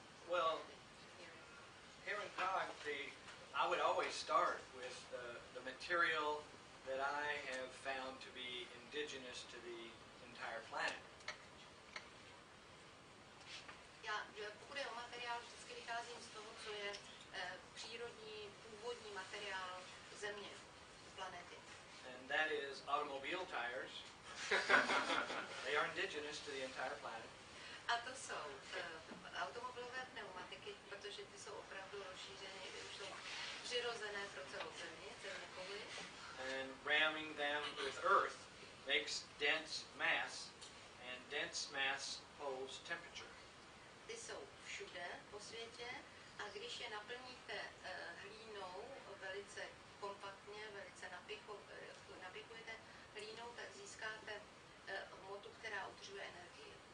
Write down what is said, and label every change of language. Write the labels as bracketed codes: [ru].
[en] Well, here in Prague, I would always start with the material that I have found to be indigenous to the entire planet. [cs] Pokud je o materiál, vždycky vycházím z toho, co je přírodní, původní materiál země, planety. [en] And that is automobile tires. They are indigenous to the entire planet. [cs] A to jsou automobilové pneumatiky, protože ty jsou opravdu rozšířeny, už jsou přirozené pro celou zemi, zeměkouli. [en] And ramming them with earth makes dense mass, and dense mass holds temperature. [cs] Ty jsou všude po světě a když je naplníte hlínou velice kompaktně, velice napikujete hlínou, tak získáte hmotu, která udržuje energii.